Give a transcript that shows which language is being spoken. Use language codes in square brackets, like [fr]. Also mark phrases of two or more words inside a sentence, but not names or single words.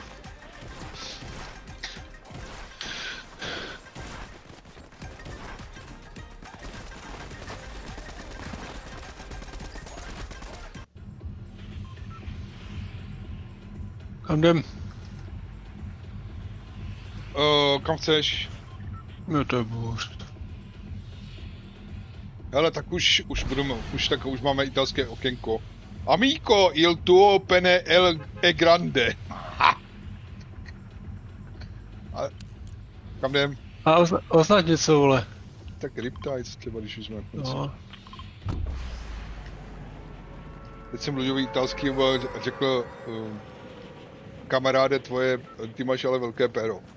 [cs] Kam jdem? Kam chceš? No to je bůřt. Hele, tak už máme italské okénko. [it] Amico, il tuo pene è grande. Ha. [cs] A, kam jdem? A označ něco, vole. Tak Riptides třeba, když už jsme na konci. No. Teď jsem mluvil italský a řekl, kamaráde tvoje, ty máš ale velké péro.